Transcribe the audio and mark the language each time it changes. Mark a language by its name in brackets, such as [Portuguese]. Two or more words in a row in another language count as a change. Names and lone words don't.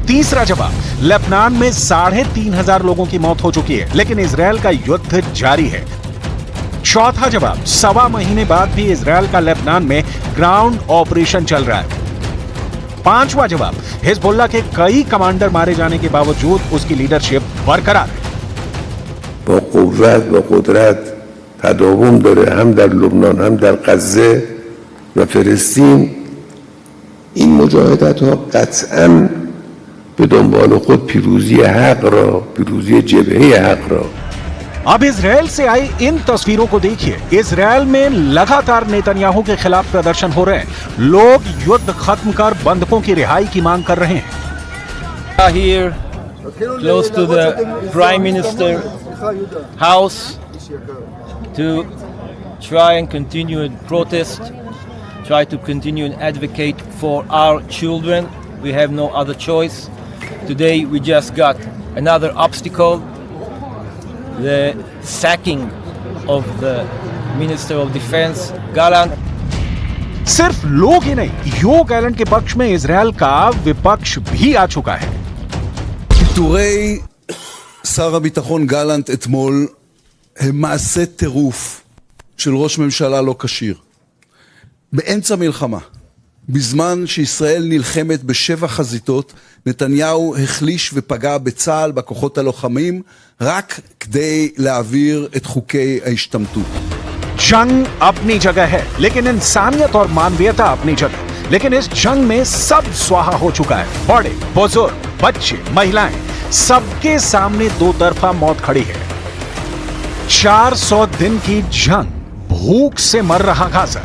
[Hindi] तीसरा जवाब, लेबनान में 3,500 लोगों की मौत हो चुकी है, लेकिन इजरायल का युद्ध जारी है। चौथा जवाब, 1.25 महीने बाद भी इजरायल का लेबनान में [English] ground operation [Hindi] चल रहा है। पांचवा जवाब, हिजबुल्लाह के कई कमांडर मारे जाने के बावजूद उसकी लीडरशिप बरकरार है। [Persian] با قوت و قدرت تداوم داره هم در لبنان هم در غزه و فلسطین. این مجاهدت ها قطعاً به دنبال خود پیروزی حق را، پیروزی جبهه حق را. [Hindi] अब इजरायल से आई इन तस्वीरों को देखिए। इजरायल में लगातार नेतन्याहू के खिलाफ प्रदर्शन हो रहे हैं। लोग युद्ध खत्म कर बंधकों की रिहाई की मांग कर रहे हैं। [English] Here, close to the Prime Minister house, to try and continue and protest, try to continue and advocate for our children. We have no other choice. Today we just got another obstacle. The sacking of the Minister of Defense, Gallant. [Hindi] सिर्फ लोग ही नहीं, यो गैलेंट के पक्ष में इजरायल का विपक्ष भी आ चुका है। [Hebrew] פיטורי שר הביטחון גלנט אתמול הם מעשה טירוף של ראש ממשלה לא כשיר. באמצע מלחמה, בזמן שישראל נלחמת בשבע חזיתות, נתניהו החליש ופגע בצה"ל, בכוחות הלוחמים, רק כדי להעביר את חוקי ההשתמטות. [Hindi] जंग अपनी जगह है, लेकिन इंसानियत और मानवीयता अपनी जगह। लेकिन इस जंग में सब स्वाहा हो चुका है। बड़े, बुजुर्ग, बच्चे, महिलाएं, सबके सामने दो तरफा मौत खड़ी है। 400 दिन की जंग, भूख से मर रहा गाजा।